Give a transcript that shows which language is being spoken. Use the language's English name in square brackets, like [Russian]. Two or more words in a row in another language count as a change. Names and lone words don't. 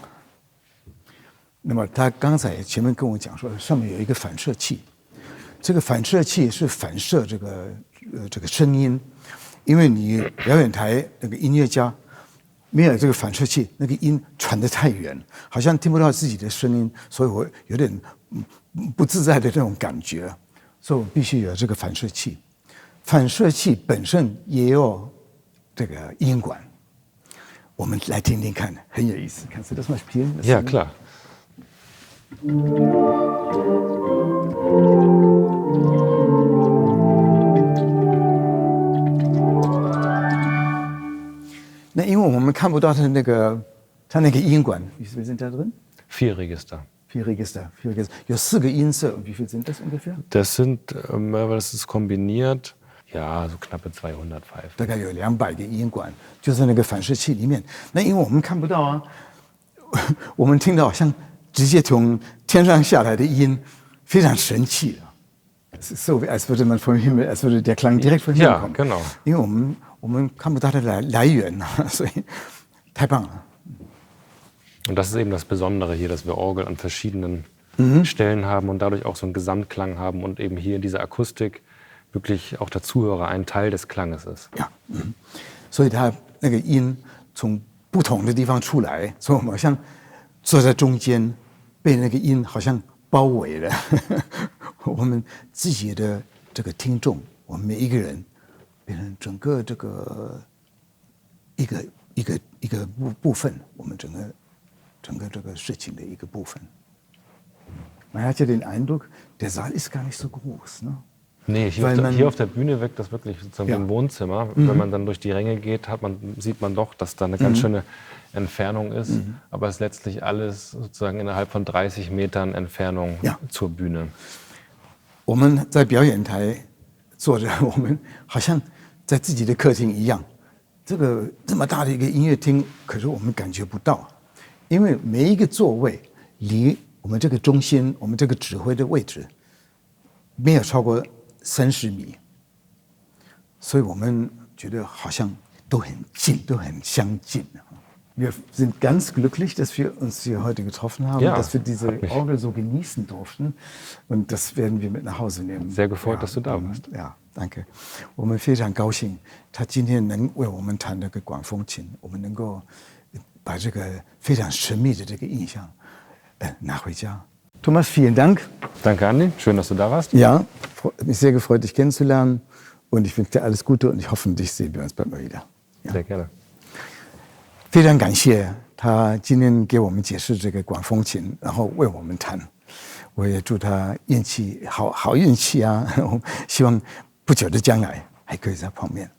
[Chinese] 那么他刚才前面跟我讲说，上面有一个反射器，这个反射器是反射这个声音，因为你表演台那个音乐家没有这个反射器，那个音传得太远，好像听不到自己的声音，所以我有点不自在的这种感觉，所以我必须有这个反射器。反射器本身也有这个音管，我们来听听看，很有意思。 [German] Kannst du das mal spielen? Ja, klar. [Chinese] Na, 因为我们看不到它那个音管 ， [German] wie viel sind da drin? 4 Register. 4 Register. [Chinese] 有4个音色， [German] wie viel sind das ungefähr? Das sind, das ist kombiniert, ja, so knappe 200 Pfeifen. [Chinese] 大概有200个音管，就在那个反射器里面。那因为我们看不到啊，我们听到好像直接从天上下来的音，非常神奇啊。 [German] So als würde man vom Himmel, als würde der Klang direkt vom Himmel kommen. Ja, genau. [Chinese] 因为我们看不到它的来源啊，所以太棒了。 [German] Und das ist eben das Besondere hier, dass wir Orgel an verschiedenen Stellen haben und dadurch auch so einen Gesamtklang haben und eben hier in dieser Akustik wirklich auch der Zuhörer ein Teil des Klanges ist. Ja, [Chinese] 所以它那个音从不同的地方出来，所以我们好像坐在中间，被那个音好像包围了。我们自己的这个听众，我们每一个人变成整个这个一个部分，我们整个这个事情的一个部分。 [German] Man hat ja den Eindruck, der Saal ist gar nicht so groß, ne? Nee, hier auf der Bühne wirkt das wirklich sozusagen wie ein Wohnzimmer. Wenn man dann durch die Ränge geht, sieht man doch, dass da eine ganz schöne Entfernung ist. Aber es ist letztlich alles sozusagen innerhalb von 30 Metern Entfernung zur Bühne. [Chinese] 我们在表演台坐着，我们好像在自己的客厅一样。这么大的一个音乐厅，可是我们感觉不到，因为每一个座位离我们这个中心，我们这个指挥的位置没有超过30米，所以我们觉得好像都很近，都很相近。 [German] Wir sind ganz glücklich, dass wir uns hier heute getroffen haben, dass wir diese Orgel so genießen durften. Und das werden wir mit nach Hause nehmen. Sehr gefreut, dass du da warst. Ja, danke. [Chinese] 我们非常高兴，他今天能为我们弹这个管风琴，我们能够把这个非常神秘的这个印象拿回家。Thomas, [German] vielen Dank. Danke, Andi. Schön, dass du da warst. Ja, mich sehr gefreut, dich kennenzulernen. Und ich wünsche dir alles Gute und ich hoffe, dich sehen wir uns bald mal wieder. Ja. Sehr gerne. [Chinese] 非常感谢他今天给我们解释这个管风琴，然后为我们弹。我也祝他运气好运气啊！希望不久的将来还可以再碰面。